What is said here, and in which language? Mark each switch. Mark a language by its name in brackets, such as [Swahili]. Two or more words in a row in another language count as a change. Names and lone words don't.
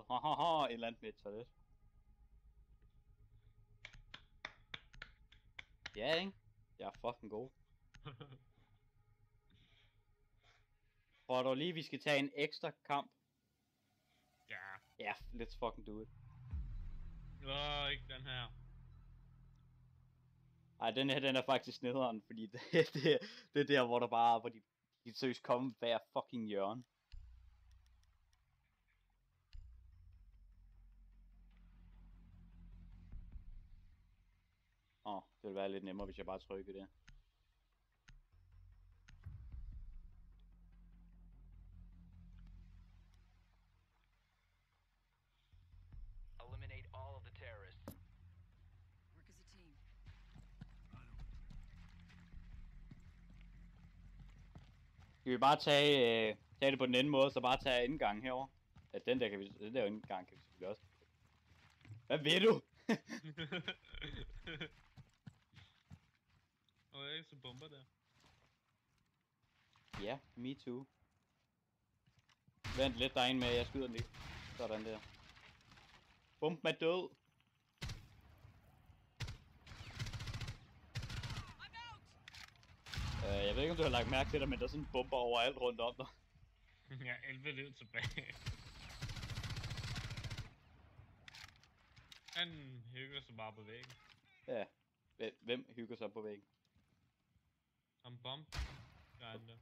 [Danish] Et eller andet med et toilet. Ja, ikke? Jeg er fucking god. Tror du lige, vi skal tage en ekstra kamp? Ja. Ja, let's fucking do it. Ikke den her. Ej, den her, den er faktisk nederen, fordi det er der, hvor der bare, hvor de seriøst komme hver fucking hjørne. Det ville være lidt nemmere, hvis jeg bare trykkede det. [English] eliminate all of the terrorists. Work as a team. [Danish] Skal vi bare tage det på den anden måde, så bare tage indgangen herover? Ja, den der indgang kan vi selvfølgelig også. Hvad ved du? Og jeg ikke så bomber der. Ja, [English] me too. [Danish] Vent lidt, der er en med, jeg skyder den lige. Sådan der. Bump med død. [English] I'm out! [Danish] Jeg ved ikke, om du har lagt mærke til det, men der er sådan en bomber overalt rundt om dig. Jeg er 11 liv tilbage. Han hygger sig bare på væggen. Ja. Hvem hygger sig på væggen? Han bomb. Grinde.